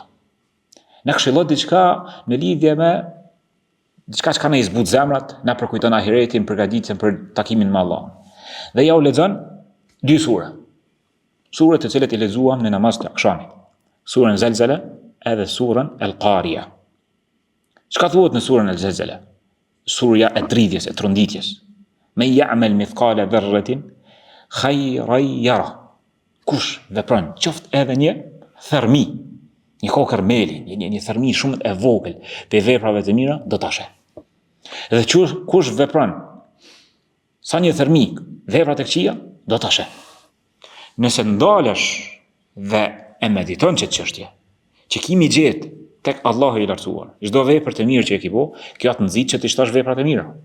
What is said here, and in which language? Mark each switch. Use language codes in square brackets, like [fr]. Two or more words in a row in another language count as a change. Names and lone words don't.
[sq] Na këshillo diçka në lidhje me diçka që ka na i zbut zemrat, na përkujton ahiretin, përgatitjen për takimin me Allahun. Dhe ja u lexon 2 sure. Sure të cilet i lexuam në namaz të akşamit. Surën Zelzele edhe surën El-Qariya. Çka thuhet në surën El-Zelzele? Surja e dridhjes, e tronditjes. [ar] فمن يعمل مثقال ذرة خيرا يره. [sq] Kush vepron qoftë edhe një thërmi, një kokër meli, një thërmi shumë e vogël për veprave të mira, do ta sheh. Dhe kush vepron sa një thërmi vepra të këqija, do ta sheh. Nëse ndalesh dhe e mediton këtë çështje, që kimi gjetë tek Allahu i lartësuar, çdo vepër të mirë që e ke bo, kjo të nxit që të shtosh veprat e mira.